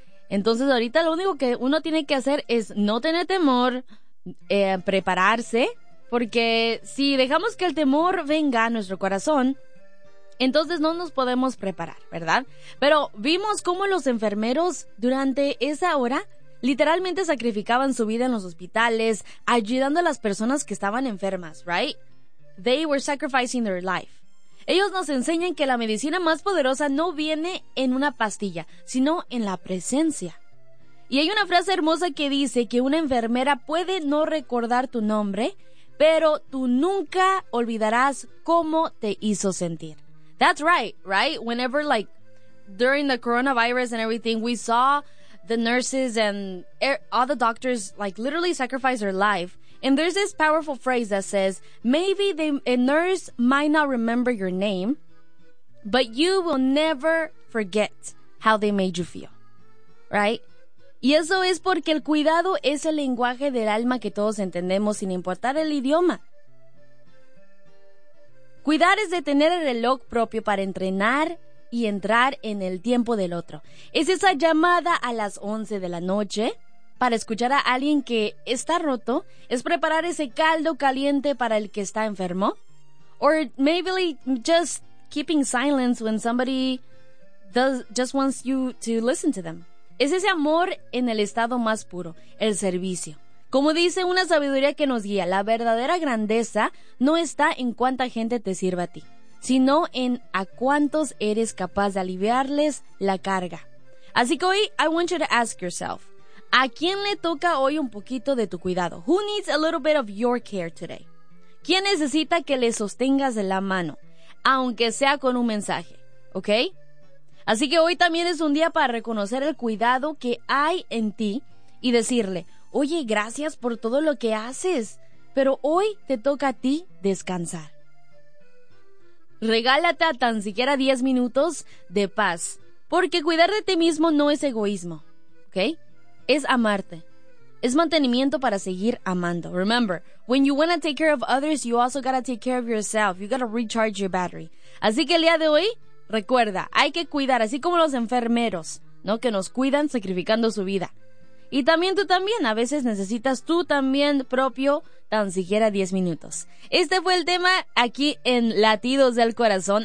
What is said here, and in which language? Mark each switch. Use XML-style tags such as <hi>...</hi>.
<es>Entonces ahorita lo único que uno tiene que hacer es no tener temor, prepararse, porque si dejamos que el temor venga a nuestro corazón, entonces no nos podemos preparar, ¿verdad? Pero vimos cómo los enfermeros durante esa hora literalmente sacrificaban su vida en los hospitales, ayudando a las personas que estaban enfermas, ¿right?</es> <en>They were sacrificing their life.</en> <es>Ellos nos enseñan que la medicina más poderosa no viene en una pastilla, sino en la presencia. Y hay una frase hermosa que dice que una enfermera puede no recordar tu nombre, pero tú nunca olvidarás cómo te hizo sentir.</es> <en>That's right, right? Whenever, like, during the coronavirus and everything, we saw the nurses and all the doctors, like, literally sacrifice their life. And there's this powerful phrase that says, maybe a nurse might not remember your name, but you will never forget how they made you feel, right?</en> <es>Y eso es porque el cuidado es el lenguaje del alma que todos entendemos sin importar el idioma. Cuidar es de tener el reloj propio para entrenar y entrar en el tiempo del otro. Es esa llamada a las 11 de la noche para escuchar a alguien que está roto. Es preparar ese caldo caliente para el que está enfermo.</es> <en>Or maybe just keeping silence when somebody just wants you to listen to them.</en> <es>Es ese amor en el estado más puro, el servicio. Como dice una sabiduría que nos guía, la verdadera grandeza no está en cuánta gente te sirva a ti, sino en a cuántos eres capaz de aliviarles la carga. Así que hoy,</es> <en>I want you to ask yourself,</en> <es>¿a quién le toca hoy un poquito de tu cuidado?</es> <en>Who needs a little bit of your care today?</en> <es>¿Quién necesita que le sostengas de la mano, aunque sea con un mensaje? ¿Ok? Así que hoy también es un día para reconocer el cuidado que hay en ti y decirle, oye, gracias por todo lo que haces, pero hoy te toca a ti descansar. Regálate a tan siquiera 10 minutos de paz, porque cuidar de ti mismo no es egoísmo, ¿ok? Es amarte, es mantenimiento para seguir amando.</es> <en>Remember, when you want to take care of others, you also got to take care of yourself. You got to recharge your battery.</en> <es>Así que el día de hoy, recuerda, hay que cuidar, así como los enfermeros, ¿no? Que nos cuidan sacrificando su vida. Y también tú también, a veces necesitas tú también propio tan siquiera 10 minutos. Este fue el tema aquí en Latidos del Corazón.</es>